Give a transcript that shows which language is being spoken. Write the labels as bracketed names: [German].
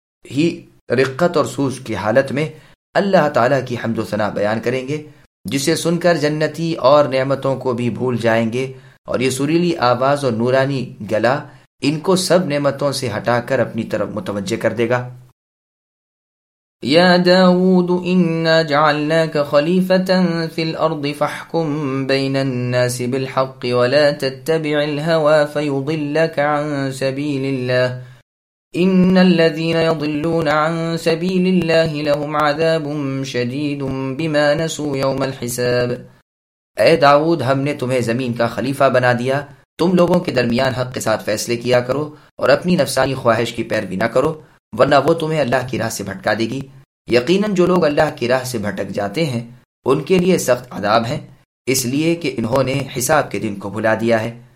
[Urdu] ہی رقت اور سوز کی حالت میں اللہ تعالیٰ کی حمد و ثنا بیان کریں گے، جسے سن کر جنتی اور نعمتوں کو بھی بھول جائیں گے، اور یہ سریلی آواز اور نورانی گلا ان کو سب نعمتوں سے ہٹا کر اپنی طرف متوجہ کر دے گا۔ [Arabic] يا داود إنا جعلناك خليفة في الأرض فاحكم بين الناس بالحق ولا تتبع الهوى فيضلك عن سبيل الله إن الذين يضلون عن سبيل الله لهم عذاب شديد بما نسوا يوم الحساب۔ [Urdu] اے داود، ہم نے تمہیں زمین کا خلیفہ بنا دیا، تم لوگوں کے درمیان حق کے ساتھ فیصلے کیا کرو اور اپنی نفسانی خواہش کی پیروی نہ کرو، ورنہ وہ تمہیں اللہ کی راہ سے بھٹکا دے گی۔ یقیناً جو لوگ اللہ کی راہ سے بھٹک جاتے ہیں ان کے لیے سخت عذاب ہیں، اس لیے کہ انہوں نے حساب کے دن کو بھلا دیا ہے۔